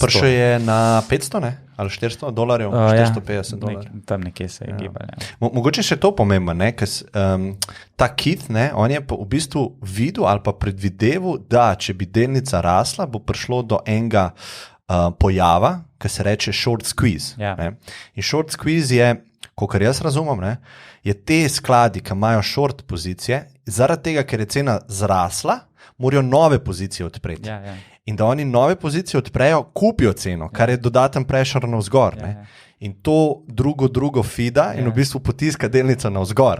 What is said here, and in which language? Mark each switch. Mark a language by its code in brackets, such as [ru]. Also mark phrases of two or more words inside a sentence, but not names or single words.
[sl] Prišel je na 500, ali $400, $450. Tam nekje se je gibal. Mogoče še to pomembno, ker ta Keith, on je v bistvu videl ali pa predvideval, da če bi delnica rasla, bo prišlo do enega pojava, ki se reče [en] short squeeze. [sl] In [en] short squeeze [sl] je, kolikor jaz razumem, je te skladi, ki imajo short pozicije, zaradi tega, ker je cena zrasla, morajo nove pozicije odpreti. In da oni nove pozicije odprejo, kupijo ceno, kar je dodaten pressure navzgor. In to drugo fida in v bistvu potiska delnica navzgor.